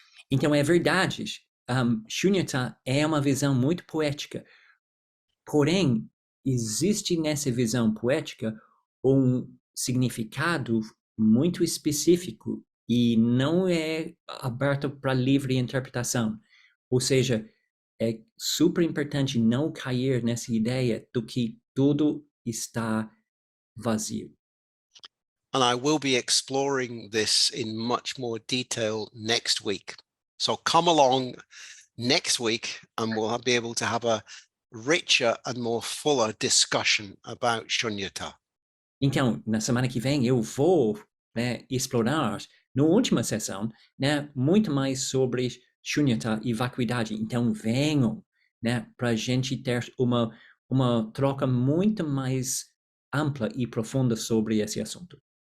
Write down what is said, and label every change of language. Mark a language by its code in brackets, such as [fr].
[pt] Então é verdade, shunyata é uma visão muito poética, porém existe nessa visão poética um significado muito específico e não é aberto para livre interpretação. Ou seja, é super importante não cair nessa ideia do que tudo está vazio. [en] And I will be exploring this in much more detail next week. So come along next week and we'll be able to have a richer and more fuller discussion about shunyata. [pt] Então, na semana que vem eu vou, né, explorar, na última sessão, né, muito mais sobre shunyata e vacuidade. Então venham, né, para a gente ter uma troca muito mais ampla e profunda sobre esse assunto.